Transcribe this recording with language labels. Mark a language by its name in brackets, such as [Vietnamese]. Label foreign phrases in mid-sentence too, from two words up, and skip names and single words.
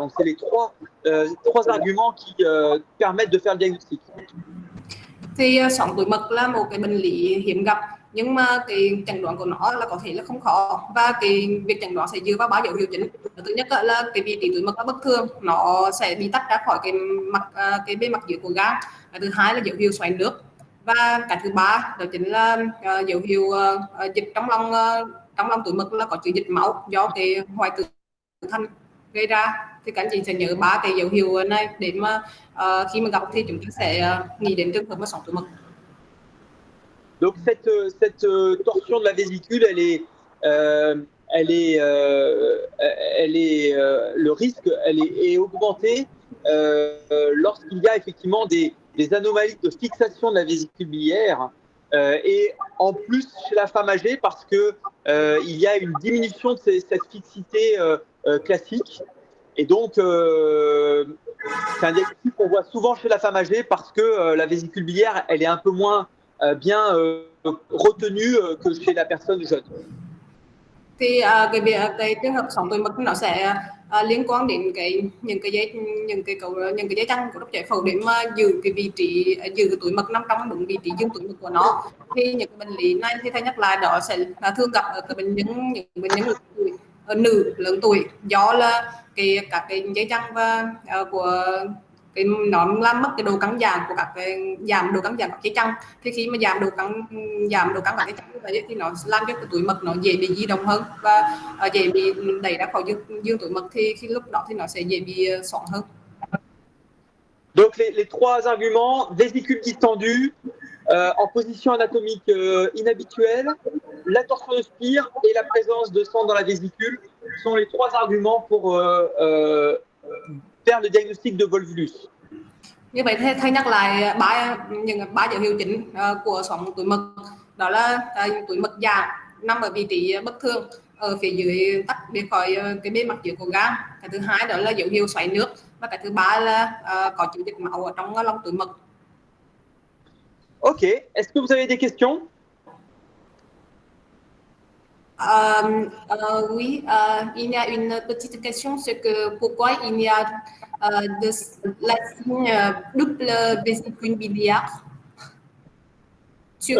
[French] Donc c'est les trois arguments qui permettent de faire le diagnostic. [Vietnamese] Thì xoắn túi mật là một cái bệnh lý hiếm gặp, nhưng mà cái chẩn đoán của nó là có thể là không khó, và cái việc chẩn đoán sẽ dựa vào 3 dấu hiệu chính. Thứ nhất là cái vị trí túi mật bất thường, nó sẽ bị tách ra khỏi cái bề mặt dưới của gan. Thứ hai là dấu hiệu xoáy nước, và cái thứ ba đó chính là dấu hiệu dịch trong lòng túi mật là có chứa dịch máu do cái hoại tử thành gây ra. Thì các anh chị sẽ nhớ 3 cái dấu hiệu này để mà khi mà gặp thì chúng ta sẽ nghĩ đến trường hợp mà xoắn túi mật. [French] Donc cette torsion de la vésicule, le risque, est augmenté lorsqu'il y a effectivement des anomalies de fixation de la vésicule biliaire et en plus chez la femme âgée parce que il y a une diminution de cette fixité classique. Et donc, c'est un diagnostic qu'on voit souvent chez la femme âgée parce que la vésicule biliaire, elle est un peu moins bien retenue que chez la personne jeune. [Vietnamese] Thì cái trường hợp xoắn túi mật nó sẽ liên quan đến những cái dây chằng của đốc giải phẫu để mà giữ cái vị trí, giữ cái túi mật nằm trong đúng vị trí dương túi mật của nó. Thì những cái bệnh lý này thì thay nhắc lại đó sẽ thường gặp ở những bệnh nhân nữ lớn tuổi, do là các cái dây chằng và của nó làm mất cái độ căng giãn của các cái giảm độ căng giãn các cái chân. Thì khi mà giảm độ căng các cái chân như vậy thì nó làm cho cái túi mật nó dễ bị di động hơn và dễ bị đẩy ra khỏi dương túi mật, thì khi lúc đó thì nó sẽ dễ bị xoắn hơn. [French] Donc les trois arguments, vésicule distendue, en position anatomique inhabituelle, la torsion de spire et la présence de sang dans la vésicule sont les trois arguments pour faire le diagnostic de volvulus. [Vietnamese] Như vậy thầy nhắc lại những ba dấu hiệu chính của xoắn túi mật, đó là túi mật giảm nằm ở vị trí bất thường ở phía dưới tách biệt khỏi cái bề mặt dưới của gan. Cái thứ hai đó là dấu hiệu xoáy nước, và cái thứ ba là có chứa dịch máu ở trong lòng túi mật. [French] Ok, est-ce que vous avez des questions? Oui, il y a une petite question, c'est que pourquoi il y a la signe double vésicule biliaire sur